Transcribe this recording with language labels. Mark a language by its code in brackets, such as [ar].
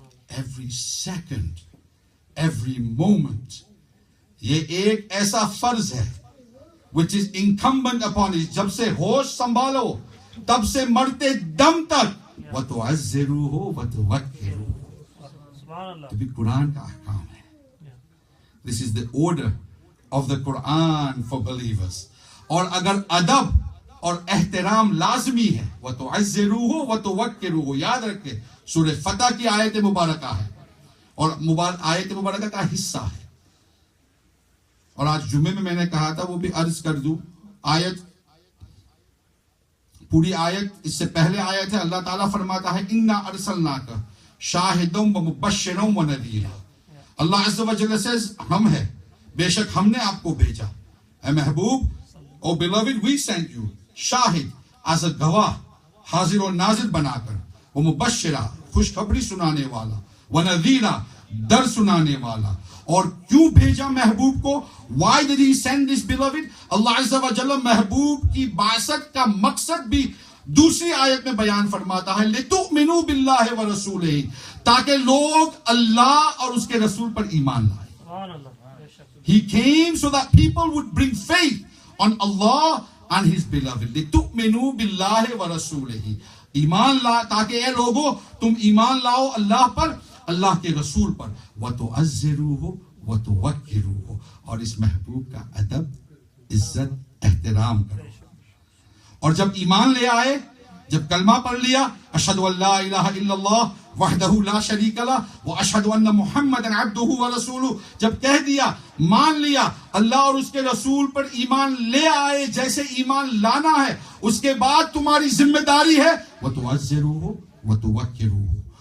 [en] Every second, every moment. [ur] یہ ایک ایسا فرض ہے [en] which is incumbent upon it. [ur] جب سے ہوش سنبھالو تب سے مرتے دم تک [ar] وَتُعَزِّرُوهُ وَتُوَكِّرُوهُ. [ur] یہ بھی قرآن کا احکام ہے. [en] This is the order of the Quran for believers. [ur] اور اگر ادب اور احترام لازمی ہے [ar] وَتُعَزِّرُوهُ وَتُوَكِّرُوهُ. [ur] یاد رکھیں سورہ فتح کی آیت مبارکہ ہے اور آیت مبارکہ کا حصہ ہے. اور آج جمعے میں نے کہا تھا وہ بھی عرض کر دوں. آیت پوری آیت اس سے پہلے آیت ہے. [ar] اللہ تعالیٰ [ur] فرماتا ہے [ar] اِنَّا أَرْسَلْنَاكَ شَاهِدًا وَمُبَشِّرًا وَنَذِيرًا. [ur] اللہ عز و جل [en] says [ur] ہم ہے بے شک ہم نے آپ کو بھیجا اے محبوب. او [en] beloved we sent you [ur] Shahid as a گواہ حاضر و ناظر بنا کر ومبشرا خوشخبری سنانے والا ونذیرا ڈر سنانے والا. اور کیوں بھیجا محبوب کو؟ [en] Why did he send this beloved? [ur] اللہ عز و جل محبوب کی بعثت کا مقصد بھی دوسری آیت میں بیان فرماتا ہے [ar] لِتُؤْمِنُوا بِاللَّهِ وَرَسُولِهِ [ur] تاکہ لوگ اللہ اور اس کے رسول پر ایمان لائیں. [en] He came so that people would bring faith on Allah and his beloved. [ar] لِتُؤْمِنُوا بِاللَّهِ وَرَسُولِهِ. [ur] ایمان لا تاکہ اے لوگو تم ایمان لاؤ اللہ پر اللہ کے رسول پر [ar] وَتُعَزِّرُوهُ وَتُوَكِّرُوهُ. [ur] اور اس محبوب کا ادب عزت احترام کرو. اور جب ایمان لے آئے جب کلمہ پڑھ لیا [ar] اشہد ان لا الہ الا اللہ وحدہ لا شریک لہ واشہد ان محمدا عبدہ ورسولہ [ur] جب کہہ دیا مان لیا اللہ اور اس کے رسول پر ایمان لے آئے جیسے ایمان لانا ہے اس کے بعد تمہاری ذمہ داری ہے [ar] وَتُعَزِّرُوهُ وَتُوَكِّرُوهُ.